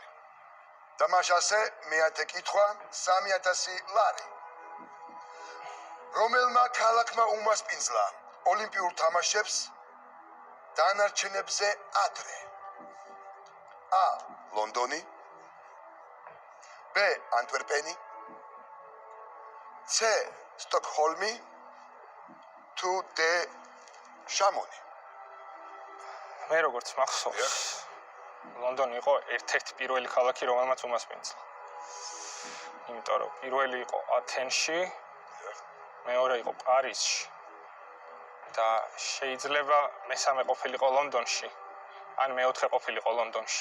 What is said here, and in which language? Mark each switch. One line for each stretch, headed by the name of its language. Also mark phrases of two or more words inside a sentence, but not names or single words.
Georgian: და მაშ ასე მე-10 კითხვა 3,000 ლარი. რომელმა ქალაქმა უმასპინძლა ოლიმპიურ თამაშებს დანარჩენებზე ადრე? A. ლონდონი, B. ანტვერპენი, C.
English: Stockholm to the Chamonix.
Georgian: მე როგორც მახსოვს, ლონდონი იყო ერთ-ერთი პირველი ქალაქი, რომელმაც უმასპინძლა. იმიტომ რომ პირველი იყო ათენში, მეორე იყო პარიზში და შეიძლება მესამე ყოფილიყო ლონდონში, ან მეოთხე ყოფილიყო ლონდონში.